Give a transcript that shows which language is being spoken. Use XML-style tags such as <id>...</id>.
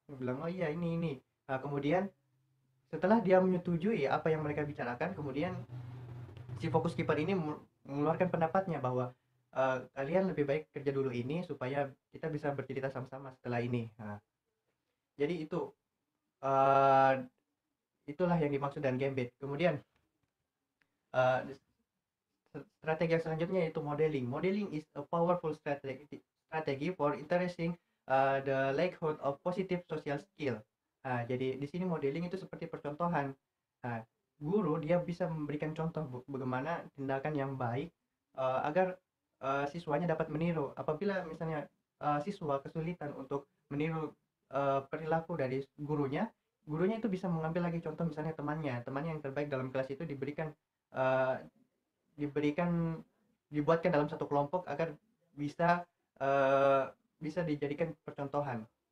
<id>Dia bilang, oh iya, ini. Nah, kemudian setelah dia menyetujui apa yang mereka bicarakan, kemudian si fokus keeper ini mengeluarkan pendapatnya bahwa kalian lebih baik kerja dulu ini supaya kita bisa bercerita sama-sama setelah ini. Nah, jadi uh, itulah yang dimaksud dengan gambit. Kemudian uh, strategi yang selanjutnya yaitu modeling.</id> <en>Modeling is a powerful strategy for interesting the likelihood of positive social skill.</en> <id>Jadi di sini modeling itu seperti percontohan. Nah, guru dia bisa memberikan contoh bagaimana tindakan yang baik agar siswanya dapat meniru. Apabila misalnya siswa kesulitan untuk meniru perilaku dari gurunya itu bisa mengambil lagi contoh, misalnya temannya yang terbaik dalam kelas itu uh, diberikan dibuatkan dalam satu kelompok agar bisa bisa dijadikan percontohan.</id>